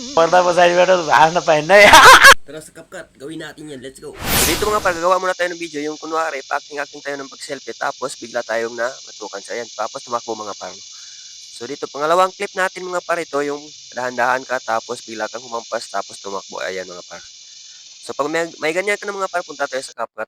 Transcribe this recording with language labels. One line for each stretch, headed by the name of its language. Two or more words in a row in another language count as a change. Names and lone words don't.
Nepali: पर्दा पछाडि हाँस्न पाइन्न है।
Filipino: Tara sa CapCut, gawin natin yan.
English: Let's go!
Filipino: So dito mga par, gagawa muna tayo ng video. Yung kunwari, pa-acting-acting tayo ng pag-selfie. Tapos bigla tayong na matukan sa yan. Tapos tumakbo mga par. So dito, pangalawang clip natin mga par, ito yung dahan-dahan ka. Tapos bigla kang humampas. Tapos tumakbo. Ayan mga par. So pag may ganyan ka na mga par, punta tayo sa CapCut.